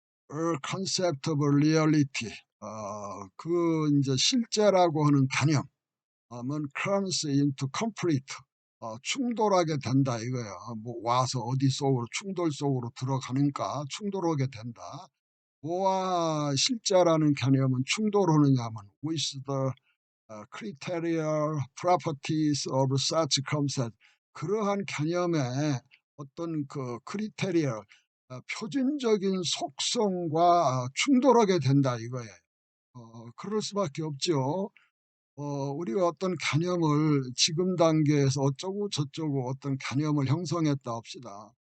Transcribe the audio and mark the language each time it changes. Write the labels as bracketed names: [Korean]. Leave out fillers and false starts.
[English] A concept of reality. [Korean] 그 이제 실제라고 하는 개념은 [English] comes into conflict. [Korean] 충돌하게 된다 이거야. 뭐 와서 어디 속으로 충돌 속으로 들어가니까 충돌하게 된다. 뭐와 실제라는 개념은 충돌하느냐면 [English] with the criteria properties of such concept. [Korean] 그러한 개념의 어떤 그 크리테리어, 표준적인 속성과 충돌하게 된다 이거예요. 그럴 수밖에 없죠. 우리가 어떤 개념을 지금 단계에서 어쩌고 저쩌고 어떤 개념을 형성했다 합시다.